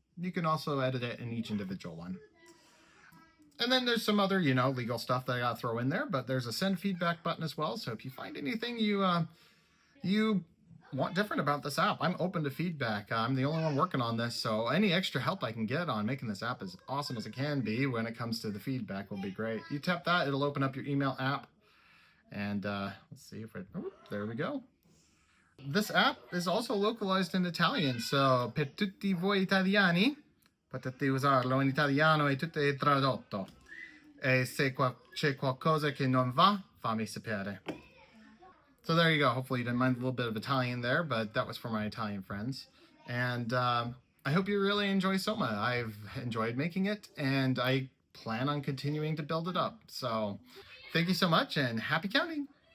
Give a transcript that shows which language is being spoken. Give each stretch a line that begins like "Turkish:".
English: You can also edit it in each individual one. And then there's some other, legal stuff that I got to throw in there, but there's a send feedback button as well. So if you find anything you want different about this app, I'm open to feedback. I'm the only one working on this, so any extra help I can get on making this app as awesome as it can be when it comes to the feedback will be great. You tap that, it'll open up your email app. And let's see if there we go. This app is also localized in Italian, so
Italian: per tutti voi italiani potete usarlo in italiano e tutto è tradotto. E se c'è qualcosa che non va, fammi sapere.
English: So there you go. Hopefully you didn't mind a little bit of Italian there, but that was for my Italian friends. And I hope you really enjoy Soma. I've enjoyed making it, and I plan on continuing to build it up. So thank you so much, and happy counting!